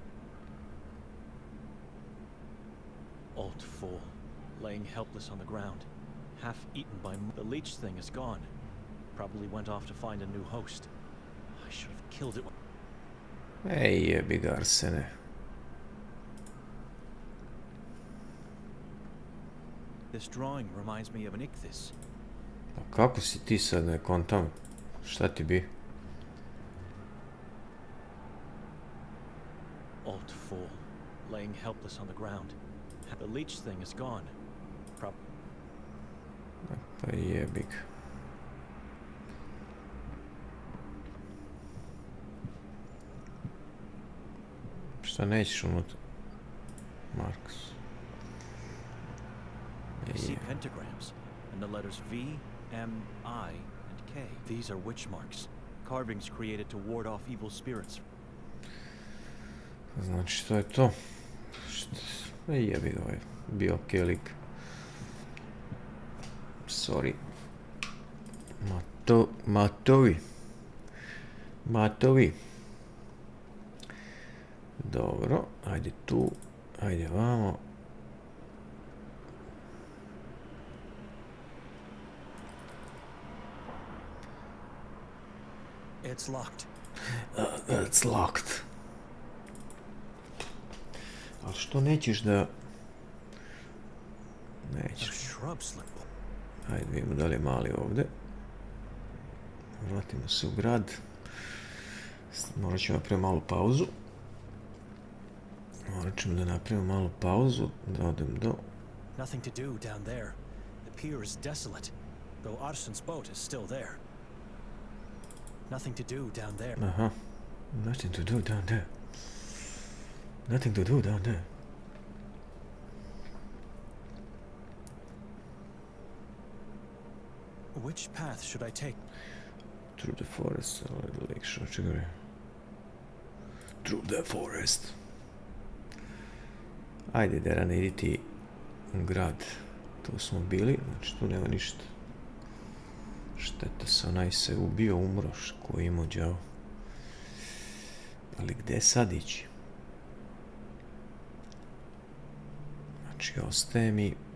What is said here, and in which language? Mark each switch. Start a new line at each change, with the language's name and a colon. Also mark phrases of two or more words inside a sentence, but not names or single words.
English: Old fool, laying helpless on the ground, half eaten by the leech thing is gone. Probably went off to find a new host. I should have killed it.
Serbian: Ej, jebi ga, Arsene.
English: This drawing reminds me of an ichthys.
Serbian: Pa kako si ti sad, ne kontam? Šta ti bi?
English: Old fool, laying helpless on the ground. The leech thing is gone.
Serbian: Pa jebi ga. Šta nećeš unutra?
English: Marks. I see pentagrams and the letters V, M, I, and K. These are witch marks, carvings created to ward off evil spirits.
Serbian: Znači, što je to? Jebi ga, ovaj bio kelik.
English: Sorry. Matovi.
Serbian: Dobro, ajde tu, ajde vamo.
English: It's locked. It's locked.
Serbian: Ali što nećeš da... Nećeš. Ajde vidimo da li je mali ovdje. Vratimo se u grad. Morat ćemo napraviti malu pauzu. Da odem do...
English: Nothing to do down there. The pier is desolate, though Arsen's boat is still there. Nothing to do down there. Aha. Nothing to do down there. Nothing to do down there. Which path should I take? Through the forest, lake shore. Through the forest.
Serbian: Ajde, Derane, idi ti u grad. Tu smo bili, znači tu nema ništa. Šteta se, onaj se ubio, umro, koji imao đavo. Ali gde sad ići? Znači, ostaje mi...